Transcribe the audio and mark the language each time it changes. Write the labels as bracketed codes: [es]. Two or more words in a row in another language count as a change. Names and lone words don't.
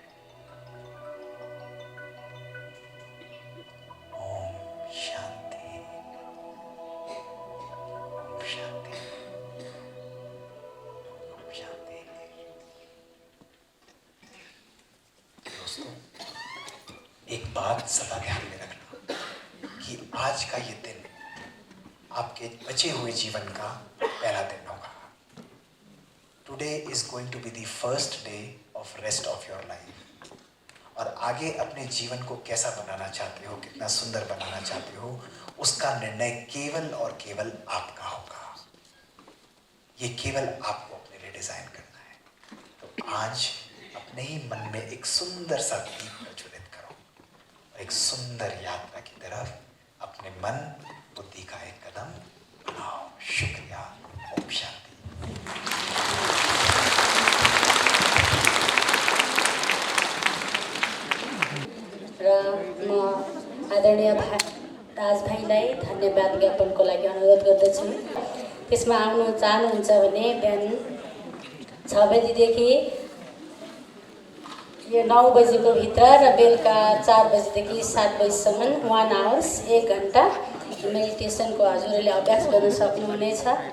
[hi] ओम शांति, ओम शांति, ओम शांति। दोस्तों, एक बात सदा ध्यान में रखना कि आज का ये दिन आपके बचे हुए जीवन का पहला दिन होगा। [en] today is going to be the first day of rest of your life. [hi] और आगे अपने जीवन को कैसा बनाना चाहते हो, कितना सुंदर बनाना चाहते हो, उसका निर्णय केवल और केवल आपका होगा। ये केवल आपको अपने लिए डिजाइन करना है। तो आज अपने ही मन में एक सुंदर सा दीप प्रज्वलित करो और एक सुंदर यात्रा की तरफ अपने मन बुद्धि का एक कदम बढ़ाओ। शुक्रिया। ओम शांति। [ne] र म आदरणीय राज भाइलाई धन्यवाद ज्ञापनको लागि अनुरोध गर्दछु। त्यसमा आउनु चाहनुहुन्छ भने बिहान 6 बजीदेखि यो 9 बजेको भित्र र बेलुका 4 बजीदेखि 7 बजीसम्म 1 आवर्स 1 घण्टा मेडिटेसनको हजुरले अभ्यास गर्न सक्नुहुनेछ।